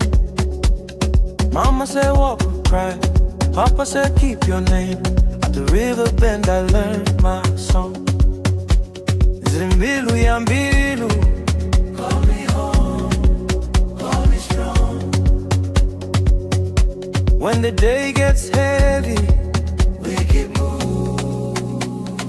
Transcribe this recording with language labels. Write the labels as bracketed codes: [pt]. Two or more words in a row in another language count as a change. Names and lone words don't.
[en] Mama said walk or cry. Papa said keep your name. At the river bend I learned my song. [ve] Zimbilu ya mbilu. [en] Call me home, call me strong. When the day gets heavy, we keep moving.